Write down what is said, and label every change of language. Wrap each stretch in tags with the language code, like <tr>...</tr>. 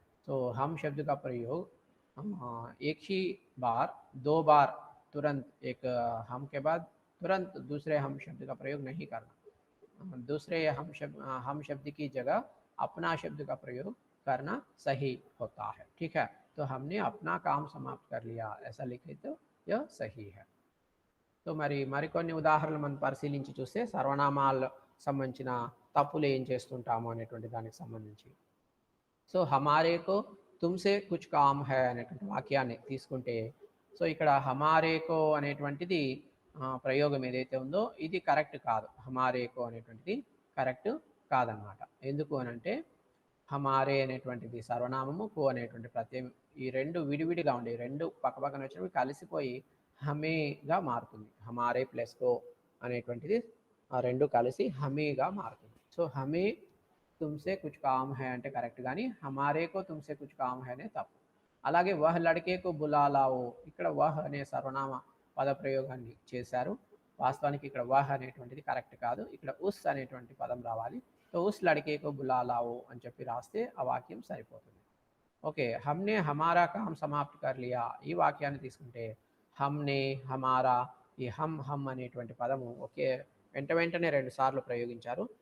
<hi>तो हम शब्द का प्रयोग एक ही बार दो बार तुरंत एक हम के बाद तुरंत दूसरे हम शब्द का प्रयोग नहीं करना. दूसरे हम शब्द की जगह अपना शब्द का प्रयोग करना सही होता है. ठीक है. तो हमने अपना काम समाप्त कर लिया ऐसा लिखे तो यह सही है.</hi> <te>तो మరికొన్ని ఉదాహరణలు మనం పరిశీలించి చూస్తే సర్వనామాల సంబంధించిన తప్పులు ఏం చేస్తుంటాము అనేటువంటి దానికి సంబంధించి. సో</te> <hi>హమారే కో తుమ్సే కుచ్ కామ్ హై</hi> <te>అనేటువంటి వాక్యాన్ని తీసుకుంటే, సో ఇక్కడ హమారే కో అనేటువంటిది ప్రయోగం ఏదైతే ఉందో ఇది కరెక్ట్ కాదు. హమారే కో అనేటువంటిది కరెక్ట్ కాదనమాట. ఎందుకు అనంటే హమారే అనేటువంటిది సర్వనామము, కో అనేటువంటి ప్రత్యయం ఈ రెండు విడివిడిగా ఉండే, రెండు పక్కపక్కన వచ్చినప్పుడు కలిసిపోయి హమేగా మారుతుంది. హమారే ప్లస్ కో అనేటువంటిది ఆ రెండు కలిసి హమేగా మారుతుంది. సో</te> <hi>హమే తుమ్సే కుచ్ కామ్ హై</hi> <te>అంటే కరెక్ట్, కానీ</te> <hi>హమారే కో తుమ్సే కుచ్ కామ్ హై</hi> <te>అనే తప్పు. అలాగే</te> <hi>వహ్ లడ్కే కో బులా లాओ,</hi> <te>ఇక్కడ వహ్ అనే సర్వనామ పద ప్రయోగాన్ని చేశారు. వాస్తవానికి ఇక్కడ వహ్ అనేటువంటిది కరెక్ట్ కాదు, ఇక్కడ ఉస్ అనేటువంటి పదం రావాలి.</te> <hi>तो उस लड़के को बुला लाओ</hi> <te>అని చెప్పి రాస్తే ఆ వాక్యం సరిపోతుంది. ఓకే.</te> <hi>हमने हमारा काम समाप्त कर लिया</hi> <te>ఈ వాక్యాన్ని తీసుకుంటే</te> <hi>हमने हमारा</hi> <te>ఈ हम అనేటువంటి పదము వెంటనే రెండు సార్లు ప్రయోగించారు.</te>